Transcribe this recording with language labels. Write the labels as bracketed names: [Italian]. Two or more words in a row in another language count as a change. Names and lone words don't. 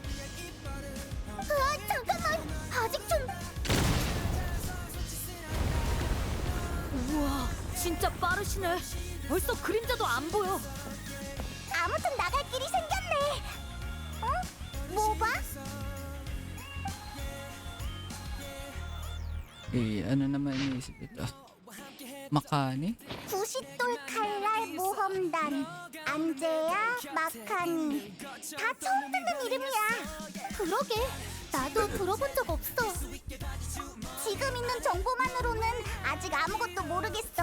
[Korean] 잠깐만. 아직 좀. 우와, 진짜 빠르시네. 벌써 그림자도 안 보여. 아무튼 나갈 길이 생겼네. 뭐 봐? [Filipino] Ano naman iniisip ito? Makani? [Korean] 구싯돌 칼날 모험단 안제야 마카니. 다 처음 듣는 이름이야. 그러게, 나도 들어본 적 없어. 지금 있는 정보만으로는 아직 아무것도 모르겠어.